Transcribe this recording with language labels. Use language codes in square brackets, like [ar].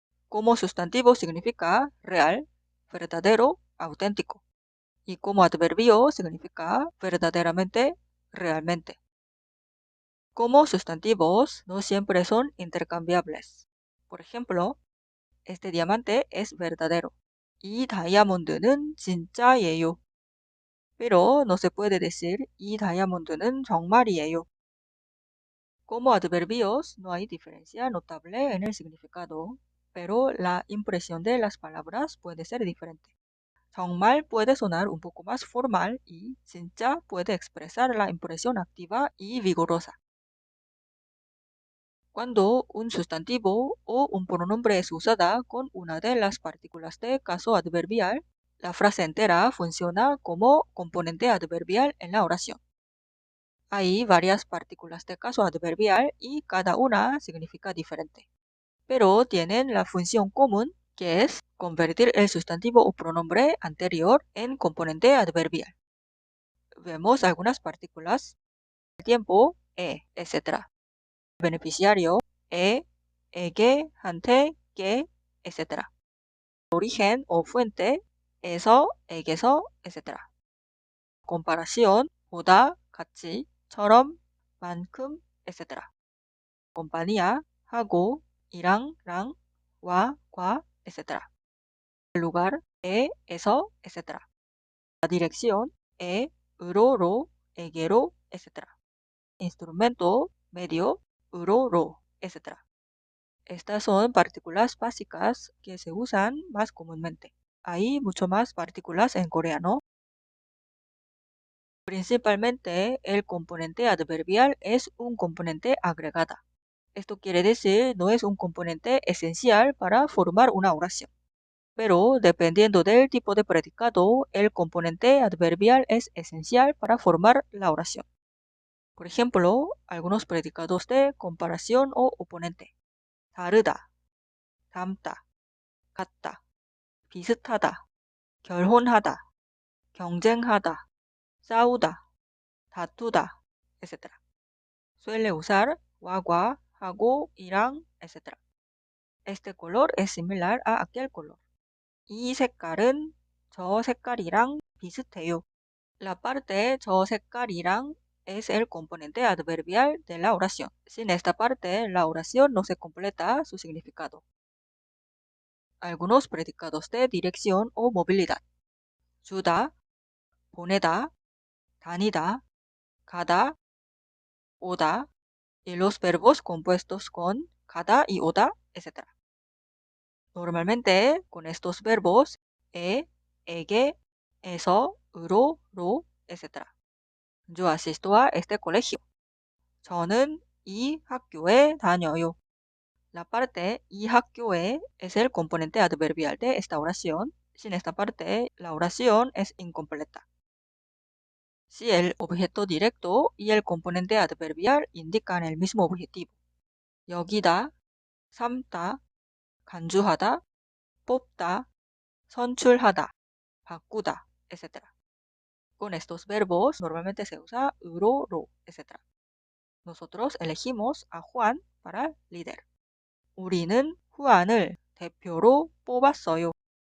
[es] Como sustantivo significa real, verdadero, auténtico. Y como adverbio significa verdaderamente, realmente. Como sustantivos no siempre son intercambiables. Por ejemplo, este diamante es verdadero. [ko] 이 다이아몬드는 진짜예요. [es] Pero no se puede decir [ko] 이 다이아몬드는 정말이에요. [es] Como adverbios no hay diferencia notable en el significado, pero la impresión de las palabras puede ser diferente. 정말 puede sonar un poco más formal y 진짜 puede expresar la impresión activa y vigorosa. Cuando un sustantivo o un pronombre es usada con una de las partículas de caso adverbial, la frase entera funciona como componente adverbial en la oración. Hay varias partículas de caso adverbial y cada una significa diferente, pero tienen la función común que es convertir el sustantivo o pronombre anterior en componente adverbial. Vemos algunas partículas: tiempo, etc. Beneficiario, 에게, 한테, 게, etc. Origen o fuente, 에서, 에게서, etc. Comparación, 보다, 같이, 처럼, 만큼, etc. Compañía, 하고, 이랑, 랑, 와, 과, etc. Lugar, 에서, etc. La dirección, 으로, 로, 에게로, etc. Instrumento, medio, 으로, 로, etc. Estas son partículas básicas que se usan más comúnmente. Hay mucho más partículas en coreano. Principalmente, el componente adverbial es un componente agregada. Esto quiere decir no es un componente esencial para formar una oración. Pero dependiendo del tipo de predicado, el componente adverbial es esencial para formar la oración. Por ejemplo, algunos predicados de comparación o oponente. [ko] 다르다, 닮다, 같다, 비슷하다, 결혼하다, 경쟁하다, 싸우다, 다투다, etc. [es] Suele usar guagua, hago, irán, etc. Este color es similar a aquel color. [ko] 이 색깔은 저 색깔이랑 비슷해요. [es] La parte [ko] 저 색깔이랑 [es] es el componente adverbial de la oración. Sin esta parte, la oración no se completa su significado. Algunos predicados de dirección o movilidad. [ko] 주다, 보내다, 다니다, 가다, 오다, [es] y los verbos compuestos con 가다 y 오다, etc. Normalmente, con estos verbos, 에게, 에서, 으로, 로, etc. Yo asisto a este colegio. [ko] 저는 이 학교에 다녀요. [es] La parte [ko] 이 학교에 [es] es el componente adverbial de esta oración. Sin esta parte, la oración es incompleta. Si el objeto directo y el componente adverbial indican el mismo objetivo. [ko] 여기다, 삶다, 간주하다, 뽑다, 선출하다, 바꾸다, etc. [es] Con estos verbos normalmente se usa 으로, 로, etc. Nosotros elegimos a Juan para líder. [ko] 우리는 후안을 대표로 뽑았어요.